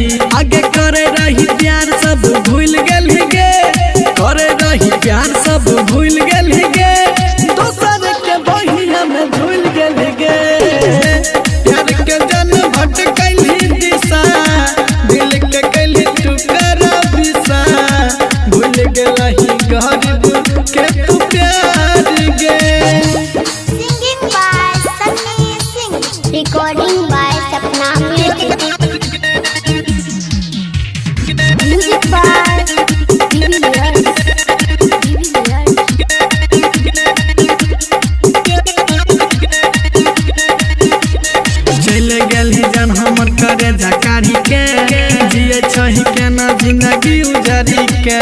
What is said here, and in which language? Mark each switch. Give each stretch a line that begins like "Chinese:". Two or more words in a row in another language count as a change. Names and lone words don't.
Maithili: आगे करे रही प्यार सब भूल गेलही गे करे रही प्यार सब भूल गेलही गे दोसर के बहिया में भूल गेलही गे प्यार के जन भटकैलही दिशा दिल के कैली तू करा बिसा भूल गेलही गरीब के तू प्यार गे
English: Singing by Sunny Singh. Recording by Sapna Music. Music by
Maithili: चल गेलही जान हमर करे जकारी के जिए छही के ना जिंदगी उजारी के